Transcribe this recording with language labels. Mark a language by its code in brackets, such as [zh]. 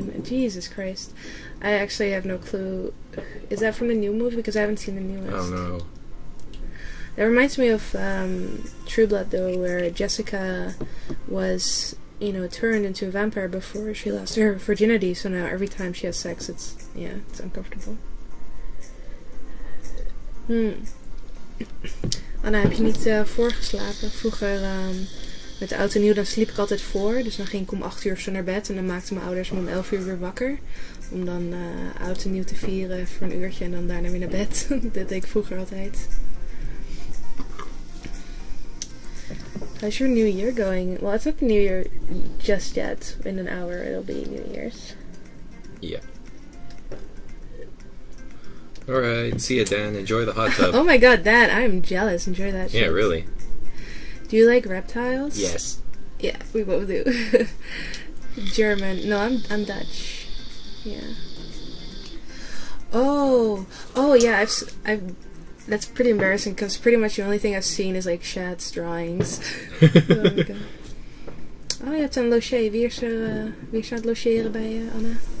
[en] Jesus Christ. I actually have no clue. Is that from the new movie? Because I haven't seen the newest. I don't know. That reminds me of True Blood, though, where Jessica was, you know, turned into a vampire before she lost her virginity, so now every time she has sex, it's uncomfortable. [nl] Anna, heb je niet voorgeslapen? Vroeger met de oud en nieuw, dan sliep ik altijd voor. Dus dan ging ik om 8 uur of zo naar bed. En dan maakten mijn ouders me om 11 uur weer wakker. Om dan oud en nieuw te vieren voor een uurtje. En dan daarna weer naar bed. Dat deed ik vroeger altijd. [en] How's your new year going? Well, it's not the new year just yet. In an hour it'll be New Year's. Yeah. Alright, see you, Dan. Enjoy the hot tub. Oh my god, Dan, I'm jealous. Enjoy that shit. Yeah, really. Do you like reptiles? Yes. Yeah, we both do. German. No, I'm Dutch. Yeah. Oh, yeah. I've. That's pretty embarrassing because pretty much the only thing I've seen is like Shad's drawings. Oh my god. [nl] Oh, je hebt een loge. Wie is er aan het logeren bij Anna?